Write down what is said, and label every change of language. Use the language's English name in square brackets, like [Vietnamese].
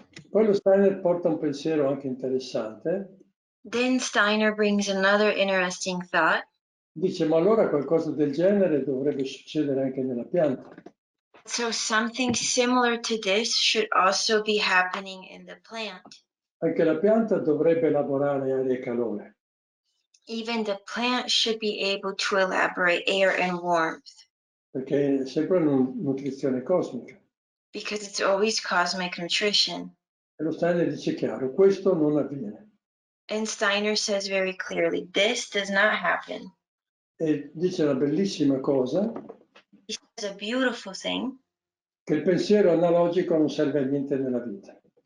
[Italian] Poi lo Steiner porta un pensiero anche interessante. [English] Then Steiner brings another interesting thought. [Italian] Dice, ma allora qualcosa del genere dovrebbe succedere anche nella pianta. [English] So something similar to this should also be happening in the plant. [Italian] Anche la pianta dovrebbe elaborare aria e calore. [English] Even the plant should be able to elaborate air and warmth. [Italian] Perché è sempre una nutrizione cosmica. [English] Because it's always cosmic nutrition. [Italian] E lo Steiner dice chiaro, questo non avviene. [English] And Steiner says very clearly, this does not happen. [Italian] E dice una bellissima cosa. [English] He says a beautiful thing. [Italian] Che il pensiero analogico non serve a niente nella vita.